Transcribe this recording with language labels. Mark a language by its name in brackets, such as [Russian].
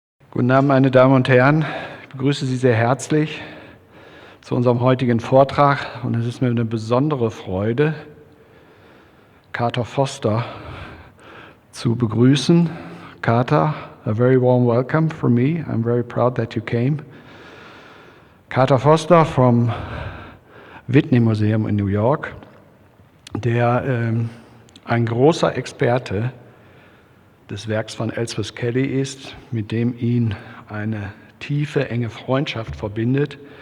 [German] Guten Abend, meine Damen und Herren. Ich begrüße Sie sehr herzlich zu unserem heutigen Vortrag. Und es ist mir eine besondere Freude, Carter Foster zu begrüßen. [English] Carter, a very warm welcome from me. I'm very proud that you came. [German] Carter Foster [English] from Whitney Museum in New York, [German] der ein großer Experte des Werks von Ellsworth Kelly ist, mit dem ihn eine tiefe, enge Freundschaft verbindet.